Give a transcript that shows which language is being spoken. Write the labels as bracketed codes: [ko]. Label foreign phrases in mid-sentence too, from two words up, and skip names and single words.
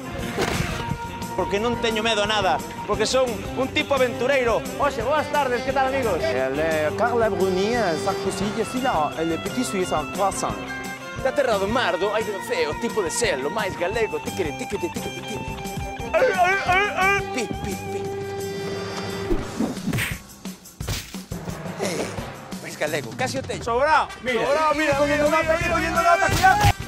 [gl] Porque non teño medo a nada. Porque son un tipo aventureiro. Oxe, boas tardes, que tal, amigos? [fr] Carla Bruni, Sarkozy, Sina, le petit suisse en croissant. Da terra do mar, do aire do ceo, tipo de sel, o máis galego, tiquere. Pi. Máis galego, casi o teño. Sobrao, mira. [es] Cogiendo nota, cuidado.